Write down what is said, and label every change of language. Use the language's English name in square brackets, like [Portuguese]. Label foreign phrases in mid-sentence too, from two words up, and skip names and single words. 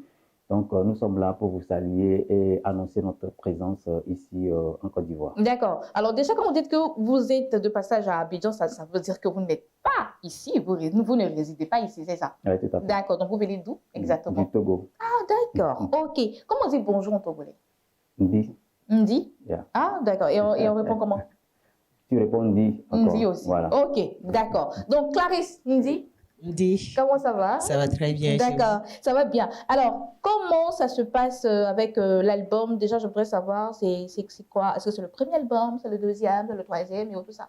[French] Donc, nous sommes là pour vous saluer et annoncer notre présence ici en Côte d'Ivoire. D'accord. Alors déjà, quand vous dites que vous êtes de passage à Abidjan, ça veut dire que vous n'êtes pas ici, vous ne résidez pas ici, c'est ça? Oui, tout à fait. D'accord. Donc, vous venez d'où exactement? Du Togo. Ah, d'accord. OK. Comment on dit bonjour en togolais? Ndi. Ndi? Yeah. Ah, d'accord. Et on répond comment? Tu réponds Ndi encore. Ndi aussi. Voilà. OK, d'accord. Donc, Clarisse, Ndi? Ndi. Comment ça va? Ça va très bien. D'accord, ça va bien. Alors, comment ça se passe avec l'album? Déjà, je voudrais savoir, c'est quoi? Est-ce que c'est le premier album, c'est le deuxième, c'est le troisième et tout ça?